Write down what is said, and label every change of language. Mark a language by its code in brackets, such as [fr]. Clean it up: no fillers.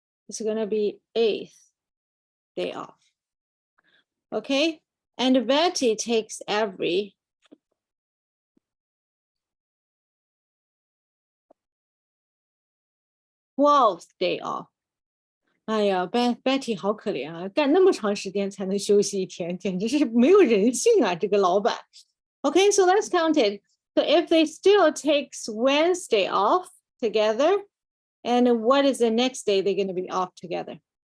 [en] It's going to be 8th day off. Okay. And Betty takes every 12th day off. [zh] 哎呀 ，Betty 好可怜啊，干那么长时间才能休息1天，简直是没有人性啊，这个老板。 [en] Okay, so let's count it. So if they still takes Wednesday off together, and what is the next day they're going to be off together?